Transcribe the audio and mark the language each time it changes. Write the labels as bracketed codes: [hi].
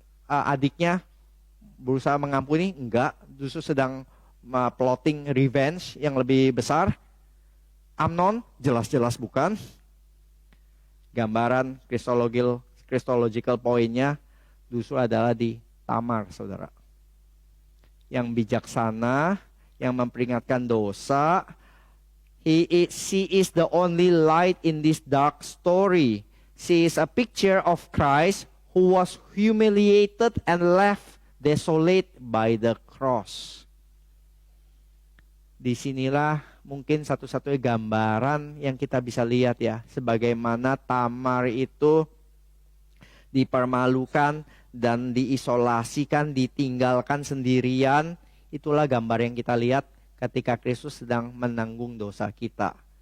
[id] adiknya berusaha mengampuni? Enggak, justru sedang [en] plotting revenge [id] yang lebih besar. Amnon jelas-jelas bukan. Gambaran Christological poinnya justru adalah di Tamar, saudara. Yang bijaksana, yang memperingatkan dosa. [en] She is the only light in this dark story. She is a picture of Christ who was humiliated and left desolate by the cross. [id] Disinilah mungkin satu-satunya gambaran yang kita bisa lihat ya, sebagaimana Tamar itu dipermalukan dan diisolasikan, ditinggalkan sendirian. Itulah gambar yang kita lihat ketika Kristus sedang menanggung dosa kita.